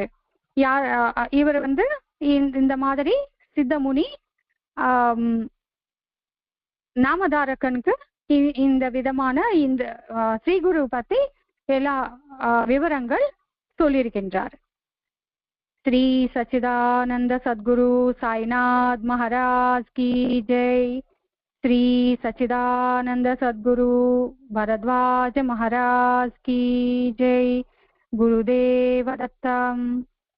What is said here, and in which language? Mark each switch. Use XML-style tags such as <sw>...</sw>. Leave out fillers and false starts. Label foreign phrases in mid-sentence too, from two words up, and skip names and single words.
<ta>இவர் இந்த மாதிரி சித்தமுனி நாமதாரகனுக்கு இந்த விதமான இந்த ஸ்ரீகுரு பத்தி எல்லா விவரங்கள் சொல்லியிருக்கின்றார்.</ta> <hi>श्री सच्चिदानंद सद्गुरु साईनाथ महाराज की जय. श्री सच्चिदानंद सद्गुरु भरद्वाज महाराज की जय. गुरुदेव दत्तम.</hi>